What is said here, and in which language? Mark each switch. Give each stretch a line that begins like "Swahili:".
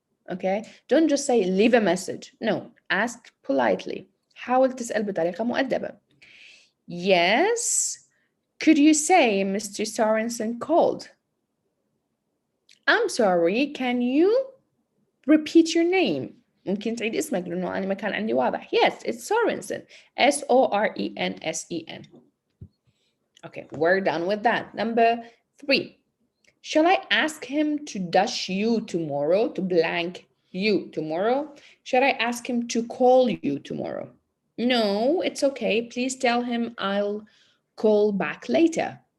English: Okay, don't just say leave a message. No, ask politely.
Arabic: حاول تسأل بطريقة مؤدبة.
English: Yes. Could you say Mr. Sorensen called? I'm sorry, can you repeat your name?
Arabic: ممكن تعيد اسمك لأنه أنا ما كان عندي واضح.
English: Yes, it's Sorensen. Sorensen. Okay, we're done with that. Number 3. Shall I ask him to dash you tomorrow, to blank you tomorrow? Should I ask him to call you tomorrow? No, it's okay. Please tell him I'll call back later.